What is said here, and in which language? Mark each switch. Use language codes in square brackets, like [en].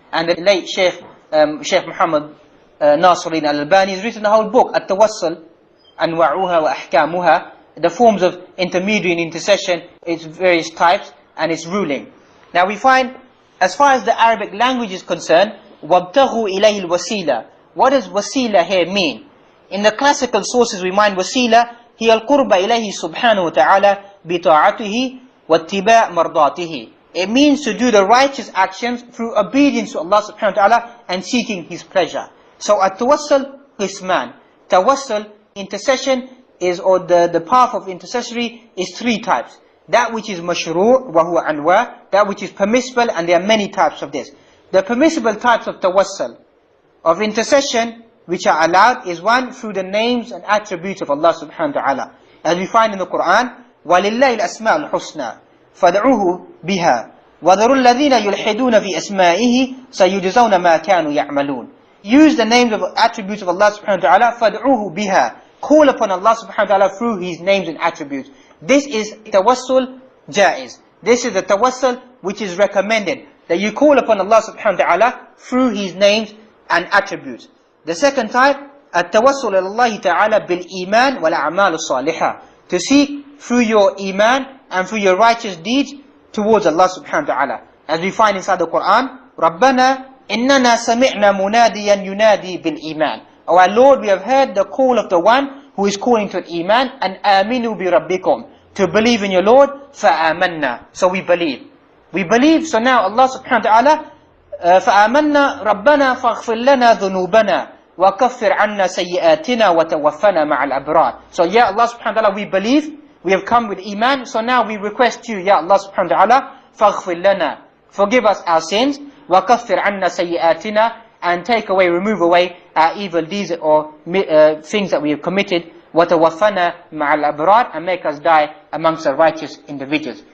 [en] And the late Sheikh Muhammad Nasiruddin Al-Albani has written a whole book, At-Tawassul, Anwa'uha wa Ahkamuha, the forms of intermediary and intercession, its various types, and its ruling. Now we find, as far as the Arabic language is concerned, [ar] وَابْتَغُوا إِلَيْهِ الْوَسِيلَةِ. [en] What does wasila here mean? In the classical sources we find wasila, [ar] هي القرب إليه سبحانه وتعالى بطاعته واتباع مرضاته. [en] It means to do the righteous actions through obedience to Allah subhanahu wa ta'ala and seeking His pleasure. So at-tawassul qisman. Tawassul, intercession, or the path of intercessory is three types. That which is mashru' wa huwa anwa', that which is permissible, and there are many types of this. The permissible types of tawassul, of intercession, which are allowed, is one, through the names and attributes of Allah subhanahu wa ta'ala. As we find in the Quran, [ar] وَلِلَّهِ الْأَسْمَاءُ الْحُسْنَى فَادْعُوهُ بِهَا وَذَرُوا الَّذِينَ يُلْحِدُونَ فِي أَسْمَائِهِ سَيُجْزَوْنَ مَا كَانُوا يَعْمَلُونَ. [en] Use the names of attributes of Allah subhanahu wa ta'ala, [ar] فَادْعُوهُ بِهَا. [en] Call upon Allah subhanahu wa ta'ala through His names and attributes. This is tawassul jaiz. This is the tawassul which is recommended, that you call upon Allah subhanahu wa ta'ala through His names and attributes. The second type, at-tawassul ila Allah ta'ala bil-iman wal-a'mal as-salihah. To seek through your iman and through your righteous deeds towards Allah subhanahu wa ta'ala. As we find inside the Quran, [ar] رَبَّنَا إِنَّنَا سَمِعْنَا مُنَادِيًا يُنَادِي بِالْإِيمَانِ. [en] O our Lord, we have heard the call of the one who is calling to iman, and [ar] آمِنُوا بِرَبِّكُمْ, [en] to believe in your Lord, [ar] فَآمَنَّا. [en] So we believe. We believe, so now Allah subhanahu wa ta'ala, [ar] فآمنا ربنا فاغفر لنا ذنوبنا وكفر عنا سيئاتنا وتوفنا مع الأبرار. [en] So yeah, Allah subhanahu wa ta'ala, we believe, we have come with iman, so now we request you, ya Allah subhanahu wa ta'ala, [ar] فاغفر لنا, [en] forgive us our sins, [ar] وكفر عنا سيئاتنا, [en] and take away, remove away our evil deeds or things that we have committed, [ar] وتوفنا مع الأبرار, [en] and make us die amongst the righteous individuals.